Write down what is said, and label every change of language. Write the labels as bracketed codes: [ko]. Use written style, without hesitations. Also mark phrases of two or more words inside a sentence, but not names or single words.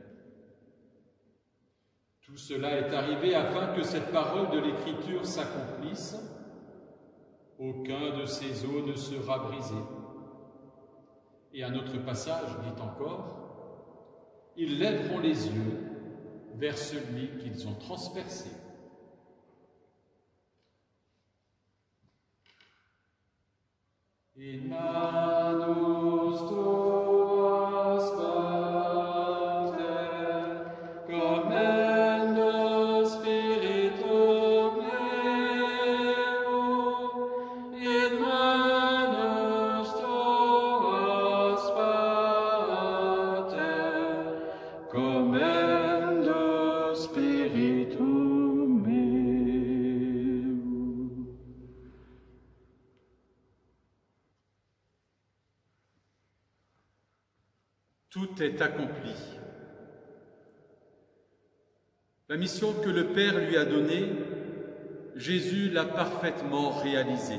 [fr] Tout cela est arrivé afin que cette parole de l'Écriture s'accomplisse. Aucun de ces os ne sera brisé. Et un autre passage dit encore, « Ils lèveront les yeux vers celui qu'ils ont transpercé. [la] » In manus tuas Pater, commendo spiritum meum, in manus tuas Pater, commendo spiritum meum. [fr] Tout est accompli. La mission que le Père lui a donnée, Jésus l'a parfaitement réalisée.